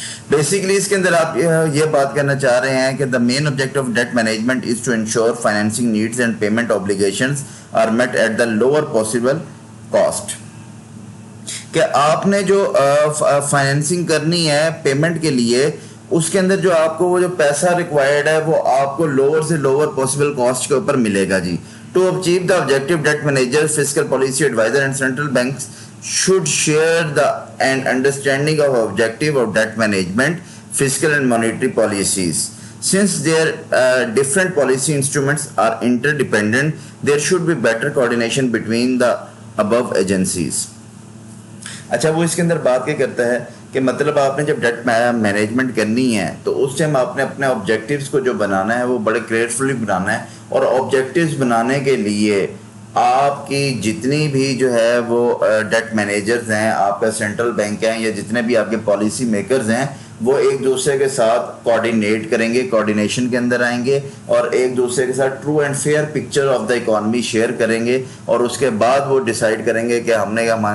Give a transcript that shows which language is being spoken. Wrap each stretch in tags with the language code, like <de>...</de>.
<en>basically</en> <ur>اس کے اندر آپ یہ بات کرنا چاہ رہے ہیں کہ</ur> <en>The main objective of debt management is to ensure financing needs and payment obligations are met at the lower possible cost.</en> <ur>کہ آپ نے جو فائنینسنگ کرنی ہے پیمنٹ کے لیے, اس کے اندر جو آپ کو وہ جو پیسہ ریکوائرڈ ہے وہ آپ کو لوور سے لوور پاسبل کاسٹ کے اوپر ملے گا جی.</ur> <en>To achieve the objective, debt manager, fiscal policy advisor and central banks should share the and understanding of objective of debt management, fiscal and monetary policies. Since their different policy instruments are interdependent, there should be better coordination between the above agencies.</en> <ur>اچھا, وہ اس کے اندر بات کیا کرتا ہے کہ مطلب آپ نے جب ڈیٹ مینجمنٹ کرنی ہے تو اس ٹائم آپ نے اپنے آبجیکٹیوز کو جو بنانا ہے وہ بڑے کیئرفلی بنانا ہے, اور آبجیکٹیوز بنانے کے لیے آپ کی جتنی بھی جو ہے وہ ڈیٹ مینیجرز ہیں, آپ کا سینٹرل بینک ہیں, یا جتنے بھی آپ کے پالیسی میکرز ہیں, وہ ایک دوسرے کے ساتھ کوآرڈینیٹ کریں گے, کوآرڈینیشن کے اندر آئیں گے, اور ایک دوسرے کے ساتھ</ur> <en>true and fair picture of the economy</en> <ur>share کریں گے, اور اس کے بعد وہ ڈیسائیڈ کریں گے کہ ہم نے</ur>